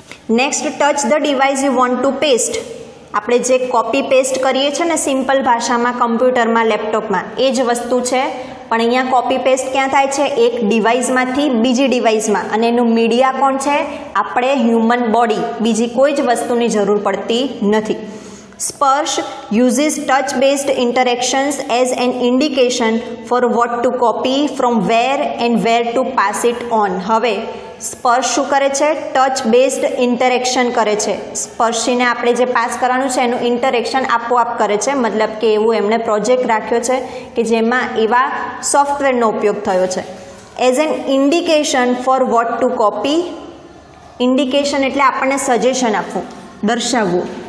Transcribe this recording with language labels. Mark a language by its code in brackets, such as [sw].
[en] Next, touch the device you want to paste. [gu] આપણે જે copy paste કરીએ છીએ ને સિમ્પલ ભાષામાં કમ્પ્યુટરમાં, લેપટોપમાં, એ જ વસ્તુ છે, પણ અહીંયા કોપી પેસ્ટ ક્યાં થાય છે? એક ડિવાઇસમાંથી બીજી ડિવાઇસમાં, અને એનું મીડિયા કોણ છે? આપણે હ્યુમન બોડી. બીજી કોઈ જ વસ્તુની જરૂર પડતી નથી. [en] Sparsh uses touch based interactions as an indication for what to copy from where and where to pass it on. [gu] હવે સ્પર્શ શું કરે છે? ટચ બેઝડ ઇન્ટરેક્શન કરે છે. સ્પર્શીને આપણે જે પાસ કરવાનું છે એનું ઇન્ટરેક્શન આપોઆપ કરે છે. મતલબ કે એવું એમણે પ્રોજેક્ટ રાખ્યો છે કે જેમાં એવા સોફ્ટવેરનો ઉપયોગ થયો છે. [en] As an indication for what to copy. [gu] Indication એટલે આપણને સજેશન આપવું, દર્શાવવું.